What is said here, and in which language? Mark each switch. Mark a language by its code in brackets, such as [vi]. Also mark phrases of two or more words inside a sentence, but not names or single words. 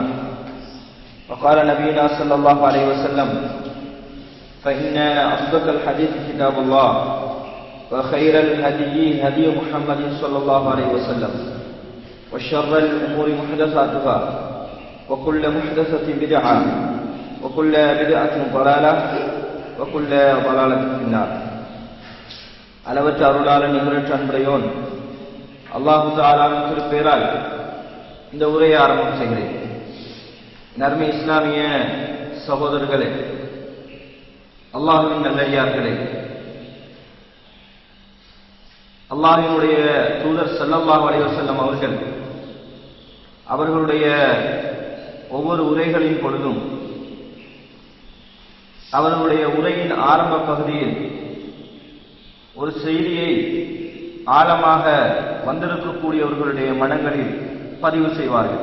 [ar] وقال نبينا صلى الله عليه وسلم فإن أصدق الحديث كتاب الله وخير الهدي هدي محمد صلى الله عليه وسلم وشر الأمور محدثاتها وكل محدثة بدعة وكل بدعة ضلالة وكل ضلالة في النار. [ta] அளவற்ற அருளாளன் நிகரற்ற அன்புடையோன் அல்லாஹு தஆலாவின் திருப்பெயரால் இந்த உரையை ஆரம்பம் செய்கிறேன். நர்மை இஸ்லாமிய சகோதரர்களே, அல்லாஹ்வின் நல்லடியார்களே, அல்லாஹ்வினுடைய தூதர் [ar] صلى الله عليه وسلم [ta] அவர்களுடைய ஒவ்வொரு உரைகளின் பொழுதும் அவர்களுடைய உரையின் ஆரம்ப பகுதியில் ஒரு செய்தியை ஆழமாக வந்திருக்கக்கூடியவர்களுடைய மனங்களில் பதிவு செய்வார்கள்.